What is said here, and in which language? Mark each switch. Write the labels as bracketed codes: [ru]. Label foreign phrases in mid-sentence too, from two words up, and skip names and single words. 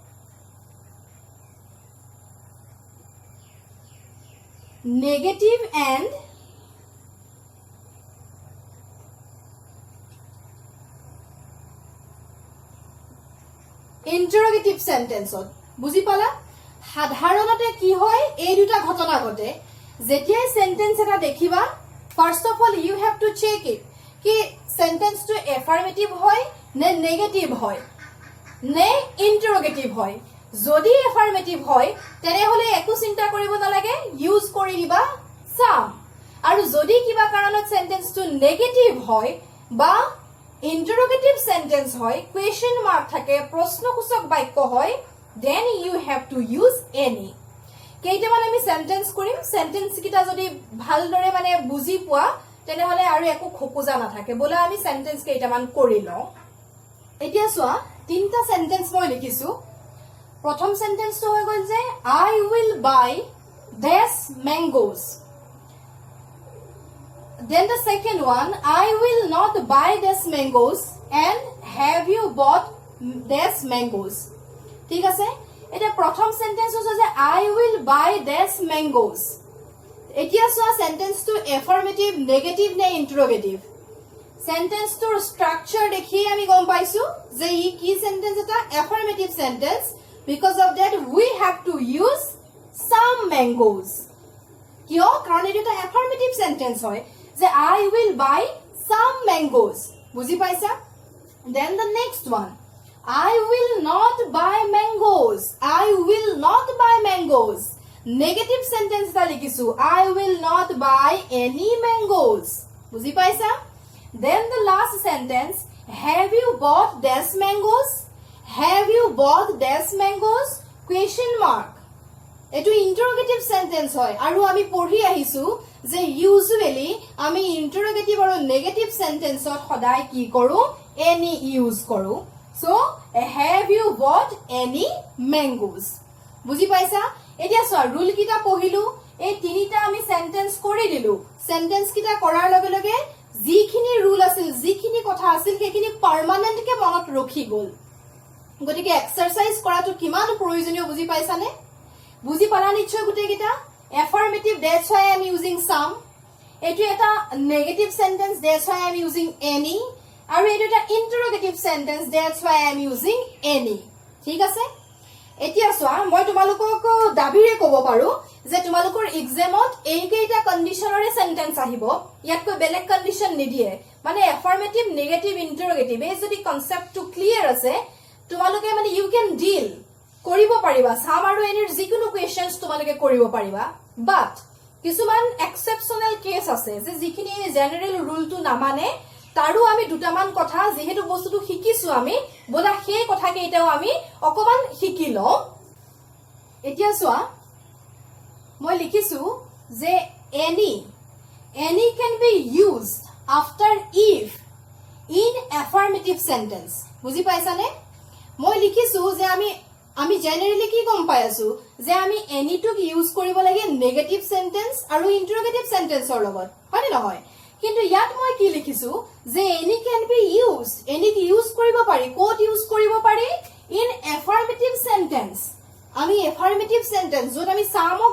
[en] negative and interrogative [as] সেন্টেন্সত, বুজি পালা? সাধাৰণতে কি হয়, এই দুটা ঘটনা ঘটে। যেতিয়াই সেন্টেন্স এটা দেখিবা, [en] first of all you have to check it [as] কি সেন্টেন্সটো এফাৰ্মেটিভ হয় নে নেগেটিভ হয় নে ইন্টাৰোগেটিভ হয়। যদি এফাৰ্মেটিভ হয় তেনেহলে একো চিন্তা কৰিব নালাগে, ইউজ কৰি দিবা সাম। আৰু যদি কিবা কাৰণত সেন্টেন্সটো নেগেটিভ হয় বা [en] interrogative sentence [as] হয়, [en] question mark [as] থাকে, প্ৰশ্নসূচক বাক্য হয়, [en] then you have to use any. [as] কেইটামান আমি সেন্টেন্স কৰিম, সেন্টেন্স কিটা যদি ভালদৰে মানে বুজি পোৱা তেনেহলে আৰু একো খোকোজা নাথাকে। বলা আমি সেন্টেন্স কেইটামান কৰি লওঁ। এতিয়া চোৱা, তিনটা সেন্টেন্স মই লিখিছো। প্ৰথম সেন্টেন্সটো হৈ গল যে [en] I will buy this mangoes. Then the second one, I will not buy this mangoes and have you bought this mangoes. [as] ঠিক আছে? এটা প্ৰথম সেন্টেন্স হৈছে যে [en] I will buy this mangoes. [as] এতিয়া চোৱা সেন্টেন্সটো এফাৰ্মেটিভ, নেগেটিভ নে ইন্টাৰোগেটিভ। সেন্টেন্সটোৰ ষ্ট্ৰাকচাৰ দেখি আমি গম পাইছো যে ই কি সেন্টেন্স, এটা [en] affirmative sentence. because of that we have to use some mangoes. [as] কিয়? কাৰণ এইটো এটা [en] affirmative sentence [as] হয় যে [en] I will buy some mangoes. [as] বুজি পাইছা? [en] Then the next one, I will not buy mangoes. I will not buy mangoes. Negative sentence [as] টা লিখিছো, [en] I will not buy any mangoes. [as] বুজি পাইছা? [en] Then the last sentence, have you bought this mangoes? Have you bought this mangoes? Question mark. [as] এটো [en] interrogative sentence [as] হয় আৰু আমি পঢ়ি আহিছো যে ইউজুৱেলি আমি ইন্টাৰোগেটিভ আৰু নেগেটিভ সেন্টেন্সত সদায় কি কৰো, [en] any use [as] কৰো। [en] So, have you bought any mangoes? [as] বুজি পাইছা? এতিয়া চোৱা, ৰুল কিটা পঢ়িলো, এই তিনিটা আমি সেন্টেন্স কৰি দিলো। সেন্টেন্স কিটা কৰাৰ লগে লগে যিখিনি ৰুল আছিল, যিখিনি কথা আছিল, সেইখিনি পাৰ্মানেন্ট কে মনত ৰখি গল। গতিকে এক্সাৰসাইজ কৰাটো কিমান প্ৰয়োজনীয় বুজি পাইছানে? বুজি পালা নিশ্চয় গোটেই কিটা। এফাৰ্মেটিভ, [en] that's why I am using some. [as] এইটো এটা [en] negative sentence, that's why I am using any. [as] আৰু এইটো এটা [en] interrogative sentence, that's why I am using any. [as] ঠিক আছে? এতিয়া চোৱা মই তোমালোকক দাবিৰে ক'ব পাৰো যে তোমালোকৰ এক্সামত এইকেইটা কণ্ডিশনৰে সেন্টেন্স আহিব ইয়াতকৈ বেলেগ কণ্ডিশন নিদিয়ে মানে [en] affirmative negative interrogative [as] এই যদি কনসেপ্টটো ক্লিয়াৰ আছে তোমালোকে মানে [en] you can deal [as] কৰিব পাৰিবা সাম আৰু এনিৰ যিকোনো কোৱেশ্চনছ তোমালোকে কৰিব পাৰিবা বাট কিছুমান [en] exceptional case [as] আছে যে যিখিনি জেনাৰেল ৰুলটো নামানে তাৰো আমি দুটামান কথা যেহেতু বস্তুটো শিকিছো আমি বলা সেই কথা কেইটাও আমি অকমান শিকি লওঁ এতিয়া চোৱা মই লিখিছো যে [en] any can be used after if in affirmative sentence [as] বুজি পাইছানে মই লিখিছো যে আমি জেনাৰেলি কি গম পাই আছো যে আমি any টুক ইউজ কৰিব লাগে নেগেটিভ সেন্টেন্স আৰু ইন্টাৰোগেটিভ সেন্টেন্সৰ লগত হয় নহয় কিন্তু ইয়াত মই কি লিখিছো যে any [en] can be used any [as] কি ইউজ কৰিব পাৰি কোট ইউজ কৰিব পাৰি [en] in affirmative sentence [as] আমি [en] affirmative sentence [as] যত আমি সামক